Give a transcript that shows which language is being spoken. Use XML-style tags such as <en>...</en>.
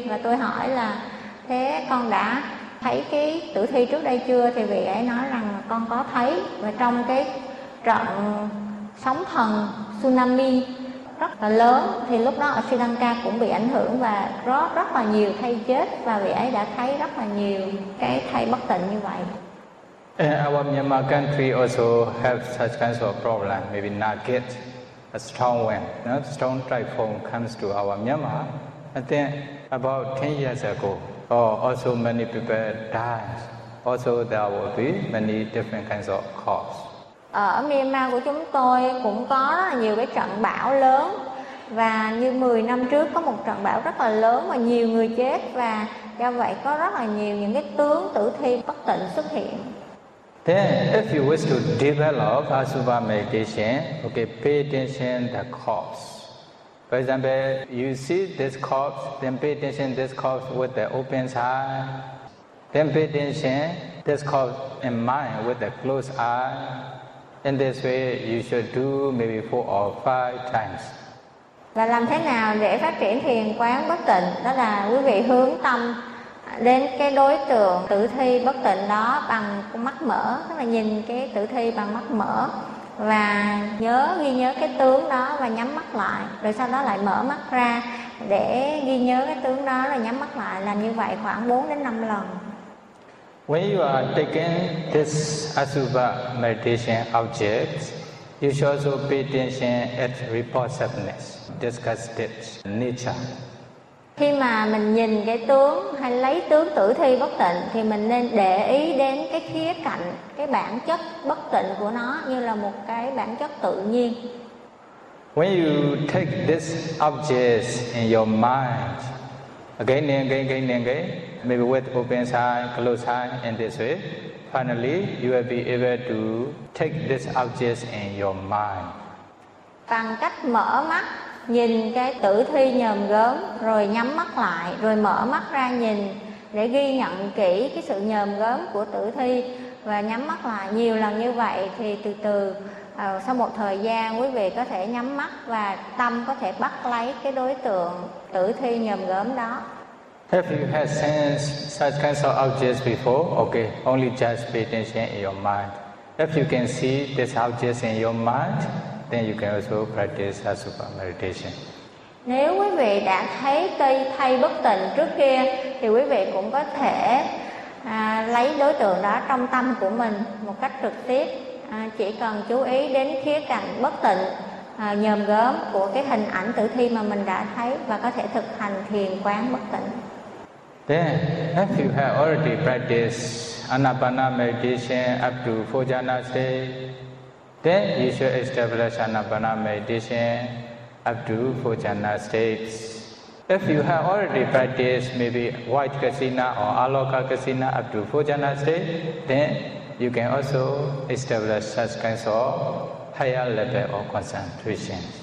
<vi>Và tôi hỏi là thế con đã thấy cái tử thi trước đây chưa, thì vị ấy nói rằng con có thấy, và trong cái trận sóng thần tsunami rất là lớn thì lúc đó ở Sri Lanka cũng bị ảnh hưởng và rất là nhiều thay chết, và vị ấy đã thấy rất là nhiều cái thay bất tịnh như vậy.</vi> <en>In our Myanmar country also have such kinds of problem, maybe not get a strong wind, no? Strong typhoon comes to our Myanmar. I think about 10 years ago, also many people died. Also there will be many different kinds of cause.</en> <vi>Ở Myanmar của chúng tôi cũng có rất là nhiều cái trận bão lớn. Và như 10 năm trước có một trận bão rất là lớn mà nhiều người chết. Và do vậy có rất là nhiều những cái tướng tử thi bất tịnh xuất hiện.</vi> <en>Then if you wish to develop Asubha meditation, okay, pay attention to the corpse. For example, you see this corpse, then pay attention to this corpse with the open eye. Then pay attention to this corpse in mind with the closed eye. In this way, you should do maybe 4 or 5 times.</en> <vi>Và làm thế nào để phát triển thiền quán bất tịnh? Đó là quý vị hướng tâm đến cái đối tượng tử thi bất tịnh đó bằng mắt mở, tức là nhìn cái tử thi bằng mắt mở và nhớ, ghi nhớ cái tướng đó và nhắm mắt lại. Rồi sau đó lại mở mắt ra để ghi nhớ cái tướng đó rồi nhắm mắt lại. Làm như vậy khoảng 4 đến 5 lần.</vi> <en>When you are taking this asubha meditation object, you should also pay attention at repulsiveness, disgust, nature.</en> <vi>Khi mà mình nhìn cái tướng hay lấy tướng tử thi bất tịnh thì mình nên để ý đến cái khía cạnh, cái bản chất bất tịnh của nó như là một cái bản chất tự nhiên.</vi> <en>When you take this object in your mind, again, maybe with open eye, close eye, in this way, finally you will be able to take this object in your mind.</en> <vi>Bằng cách mở mắt nhìn cái tử thi nhòm gớm, rồi nhắm mắt lại, rồi mở mắt ra nhìn để ghi nhận kỹ cái sự nhòm gớm của tử thi và nhắm mắt lại nhiều lần như vậy, thì từ từ sau một thời gian quý vị có thể nhắm mắt và tâm có thể bắt lấy cái đối tượng tử thi nhòm gớm đó.</vi> <en>If you have sensed such kinds of objects before, okay, only just pay attention in your mind. If you can see this object in your mind, then you can also practice asubha meditation.</en> <vi>Nếu quý vị đã thấy cây thay bất tịnh trước kia, thì quý vị cũng có thể lấy đối tượng đó trong tâm của mình một cách trực tiếp. Chỉ cần chú ý đến khía cạnh bất tịnh, nhòm gớm của cái hình ảnh tử thi mà mình đã thấy và có thể thực hành thiền quán bất tịnh.</vi> <en>Then, if you have already practiced anapana meditation up to phojana state, then you should establish anapana meditation up to phojana states. If you have already practiced maybe white kasina or aloka kasina up to phojana state, then you can also establish such kinds of higher level of concentration.</en>